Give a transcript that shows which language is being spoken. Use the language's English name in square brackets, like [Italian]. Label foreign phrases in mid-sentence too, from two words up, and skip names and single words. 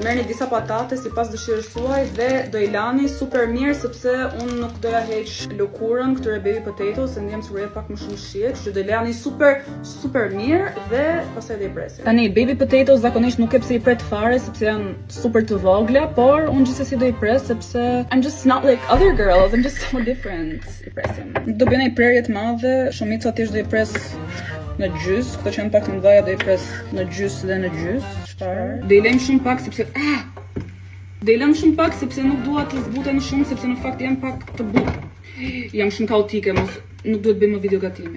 [Albanian] Merrni disa patate sipas dëshirës suaj dhe do i lani super mirë sepse unë nuk doja heq lëkurën këtyre [English] baby potato [Albanian] se ndjem se urrejt pak më shumë shije, kështu do i lani super mirë dhe pastaj do i presim. Tani [English] baby potato [Albanian] zakonisht nuk e pse i pret fare sepse janë super të vogla, por unë gjithsesi do i pres sepse [English] I'm just not like other girls, I'm just so different. [Albanian] I presim. Do bëj një prerje të madhe, shumica thjesht do i pres në gjys, këto që janë pak të mëdha do i pres në gjys dhe në gjys. Çfarë? Do i lëm shumë pak sepse do i lëm shumë pak sepse nuk dua të zbuten shumë sepse në fakt janë pak të butë. Jam shumë kaotike, nuk duhet bëjmë video gatimi.